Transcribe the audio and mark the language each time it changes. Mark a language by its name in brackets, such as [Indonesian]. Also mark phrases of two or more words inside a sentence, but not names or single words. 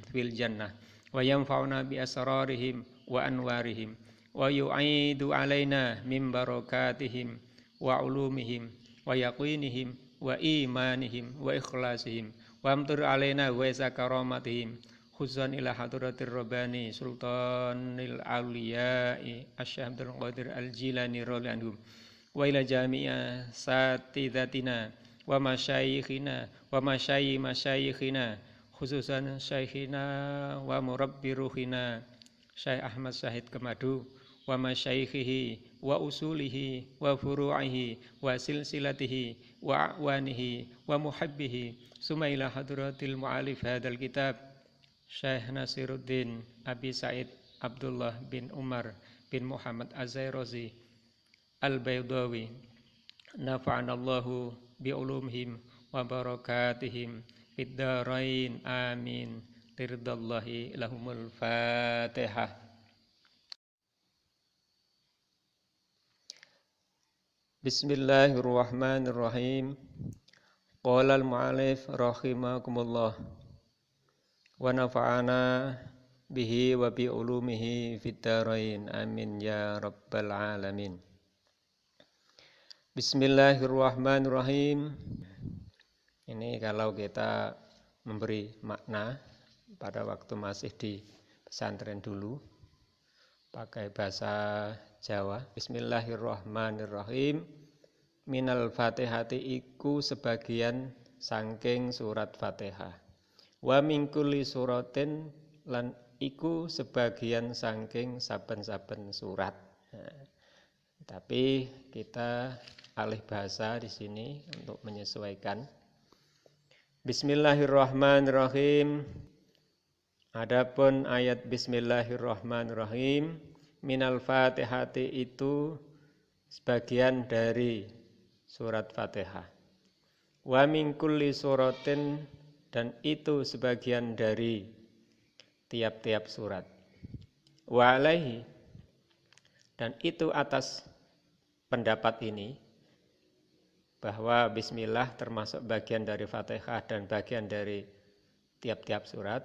[Arabic] في الجنة وينفعنا بأسرارهم وأنوارهم ويعيد علينا من بركاتهم وعلومهم و يقينهم وإيمانهم وإخلاصهم وأمطر علينا وكراماتهم خزن إلى حضرة الرباني سلطان الأولياء الشيخ Abdul Qadir al-Jilani رضي الله عنه وإلى جميع ساداتنا ومشايخنا ومشايخنا خصوصا شيخنا ومربي روحنا Syekh Ahmad Syahid Kemadu ومشايخه وأصوله وفروعه وسلسلته وأعوانه ومحبيه. ثم إلى حضرة المؤلف هذا الكتاب Syekh Nasiruddin Abi Said Abdullah bin Umar bin Muhammad Az-Zairazi Al-Baydawi نفعنا الله بعلومهم وبركاتهم في الدارين آمين ترضى الله لهم الفاتحة. Bismillahirrahmanirrahim. قال المؤلف رحمكم الله ونفعنا به وبعلومه في الدارين آمين يا رب العالمين. Bismillahirrahmanirrahim. [Indonesian] Ini kalau kita memberi makna pada waktu masih di pesantren dulu pakai bahasa Jawa. [Javanese] Bismillahirrahmanirrahim. [Arabic] من الفاتحة [Javanese] iku sebagian saking surat Fatihah. [Arabic] ومن كل سورة [Javanese] lan iku sebagian saking saben-saben surat. [Indonesian] Nah, tapi kita alih bahasa di sini untuk menyesuaikan. Bismillahirrahmanirrahim. Adapun ayat Bismillahirrahmanirrahim, [Arabic] من الفاتحة [Indonesian] itu sebagian dari surat Fatihah. [Arabic] ومن كل سورة [Indonesian] dan itu sebagian dari tiap-tiap surat. [Arabic] وعليه [Indonesian] dan itu atas pendapat ini bahwa bismillah termasuk bagian dari Fatihah dan bagian dari tiap-tiap surat.